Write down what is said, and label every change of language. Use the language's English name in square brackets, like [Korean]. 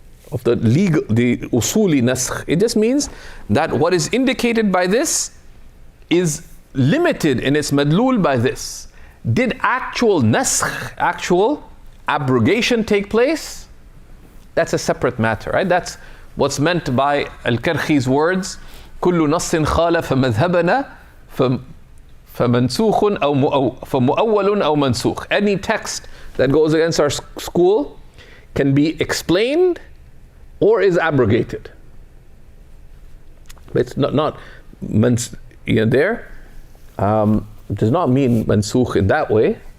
[English] Of the usuli naskh. It just means that what is indicated by this is limited in its madlul by this. Did actual naskh, actual abrogation take place? That's a separate matter, right? That's what's meant by al-Karkhi's words, [Arabic] كل نص خالف مذهبنا فمنسوخ أو فمؤول أو منسوخ. [English] Any text that goes against our school can be explained or is abrogated. But it's not there. Does not mean mansukh in that way.